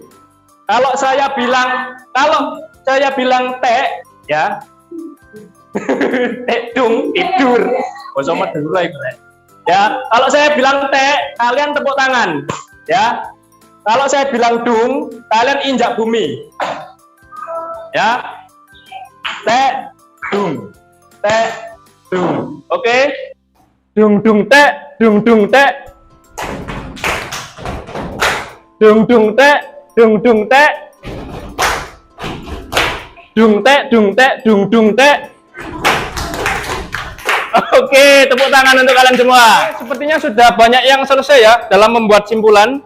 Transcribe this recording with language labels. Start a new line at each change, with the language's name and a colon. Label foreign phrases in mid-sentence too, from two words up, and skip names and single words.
Indonesian: Kalau saya bilang tek ya. Tekdung tidur. Basa Madura itu. Ya, kalau saya bilang tek, kalian tepuk tangan. Ya. Kalau saya bilang dung, kalian injak bumi. Ya. Tek, dung. Tek, dung. Oke. Dung dung tek, dung dung tek. Dung dung tek, dung dung tek. Dung tek, dung tek, dung dung tek. Oke, tepuk tangan untuk kalian semua. Sepertinya sudah banyak yang selesai ya dalam membuat simpulan.